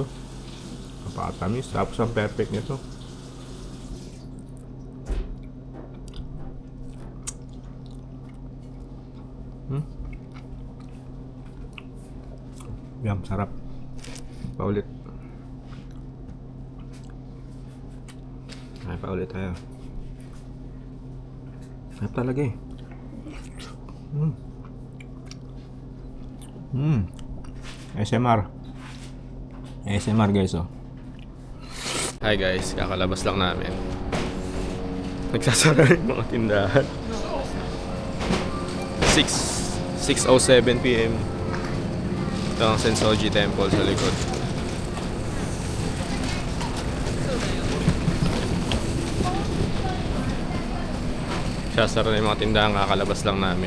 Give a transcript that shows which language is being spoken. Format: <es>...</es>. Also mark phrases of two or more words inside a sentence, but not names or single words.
<tl>Napakatamis. Tapos ang perfect nito. Yum, sarap. Paulit. Ay, paulit tayo. Sarap talaga eh. ASMR. ASMR guys, oh. Hi guys, kakalabas lang namin. Nagsasara yung mga tindahan. 6:07 p.m. Ito ang Sensoji Temple sa likod. Sasara na yung mga tindahan, kakalabas lang namin.</tl>